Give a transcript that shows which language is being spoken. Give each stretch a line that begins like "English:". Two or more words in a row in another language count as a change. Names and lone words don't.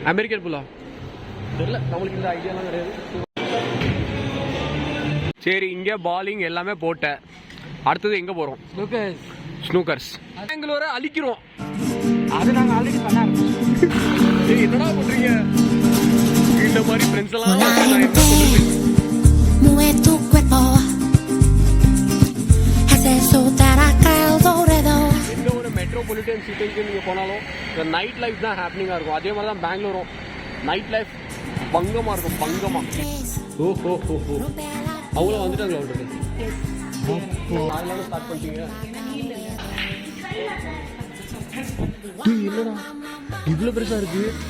Tamil: அமெரிக்கன் பூலா தெரியல நம்மளுக்கு, இந்த ஐடியாலாம் கிடையாது. சரி, இங்க பாலிங் எல்லாமே போட்டேன். அடுத்தது எங்க போறோம்? ஸ்னூக்கர்ஸ். பெங்களூரை அழிக்கிறோம். அது நாங்க ஆல்ரெடி பண்ண ஆரம்பிச்சோம். என்னடா பண்றீங்க? இந்த மாதிரி ஃப்ரெண்ட்ஸ் எல்லாம்
Spanish: mueve tu cuerpo, hace soltar acá el dorado.
Tamil: எந்த ஒரு
English: metropolitan city
Tamil: நீங்க போனாலும் இந்த
English: night life
Tamil: தான் ஹேப்பனிங்கா இருக்கும். அதே மாதிரி தான் பெங்களூரும்
English: night life
Tamil: பங்கமா இருக்கும். பங்கமா. ஓஹோ அவ்வளோ வந்துட்டாங்க ஆல்ரெடி. அதனால ஸ்டார்ட் பண்ணிட்டீங்க. என்னடா இவ்வளவு பெருசா இருக்கு?